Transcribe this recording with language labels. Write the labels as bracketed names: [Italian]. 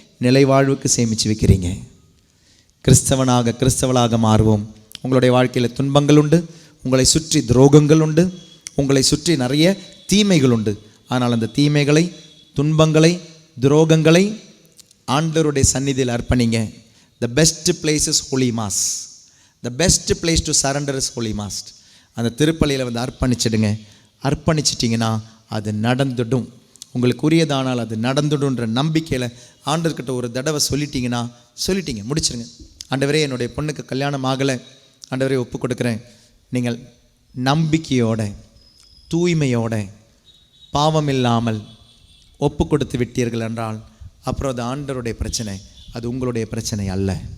[Tamil] நிலை வாழ்வுக்கு சேமித்து வைக்கிறீங்க. கிறிஸ்தவளாக மாறுவோம். உங்களுடைய வாழ்க்கையில் துன்பங்கள் உண்டு, உங்களை சுற்றி துரோகங்கள் உண்டு, உங்களை சுற்றி நிறைய தீமைகள் உண்டு. ஆனால் அந்த தீமைகளை, துன்பங்களை, துரோகங்களை ஆண்டவருடைய சந்நிதியில் அர்ப்பணிங்க. [English] The best place is holy mass. The best place to surrender is holy mass. [Tamil] அந்த திருப்பலியில் வந்து அர்ப்பணிச்சிடுங்க. அர்ப்பணிச்சிட்டிங்கன்னா அது நடந்துடும். உங்களுக்கு உரியதானால் அது நடந்துடுன்ற நம்பிக்கையில் ஆண்டவர்கிட்ட ஒரு தடவை சொல்லிட்டீங்க, முடிச்சிருங்க. ஆண்டவரே, என்னுடைய பொண்ணுக்கு கல்யாணம் ஆகலை, ஆண்டவரே ஒப்பு கொடுக்குறேன். நீங்கள் நம்பிக்கையோட, தூய்மையோட, பாவம் இல்லாமல் ஒப்பு கொடுத்து விட்டீர்கள் என்றால் அப்புறம் அது ஆண்டவருடைய பிரச்சனை, அது உங்களுடைய பிரச்சனை அல்ல.